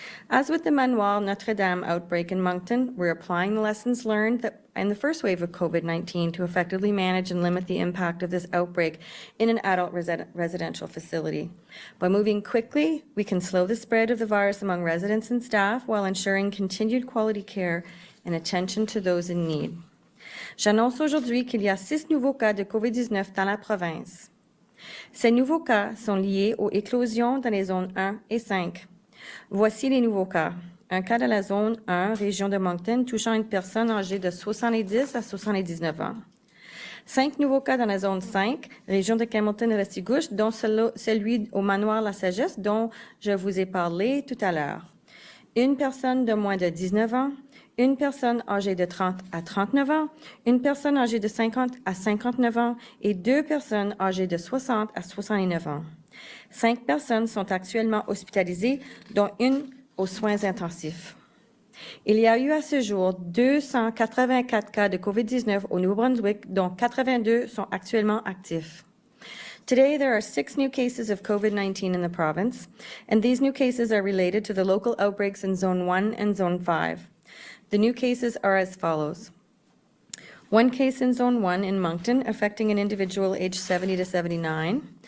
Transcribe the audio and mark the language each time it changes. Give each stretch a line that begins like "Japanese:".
English: As with the Manoir Notre Dame outbreak in Moncton, we're applying the lessons learned in the first wave of COVID-19 to effectively manage and limit the impact of this outbreak in an adult residential facility. By moving quickly, we can slow the spread of the virus among residents and staff while ensuring continued quality care and attention to those in need.
French: J'annonce aujourd'hui qu'il y a 6 nouveaux cas de COVID-19 dans la province. Ces nouveaux cas sont liés aux éclosions dans les zones 1 et 5. Voici les nouveaux cas. Un cas dans la zone 1, région de Moncton, touchant une personne âgée de 70 à 79 ans. 5 nouveaux cas dans la zone 5, région de Hamilton-Restigouche, dont celui au manoir La Sagesse, dont je vous ai parlé tout à l'heure. Une personne de moins de 19 ans, une personne âgée de 30 à 39 ans, une personne âgée de 50 à 59 ans et 2 personnes âgées de 60 à 69 ans. 5 personnes sont actuellement hospitalisées, dont une aux soins intensifs. Il y a eu à ce jour 284 cas de COVID-19 au Nouveau-Brunswick, dont 82 sont actuellement actifs.
English: Today, there are 6 new cases of COVID-19 in the province, and these new cases are related to the local outbreaks in Zone 1 and Zone 5. The new cases are as follows. 1 case in Zone 1 in Moncton affecting an individual aged 70 to 79.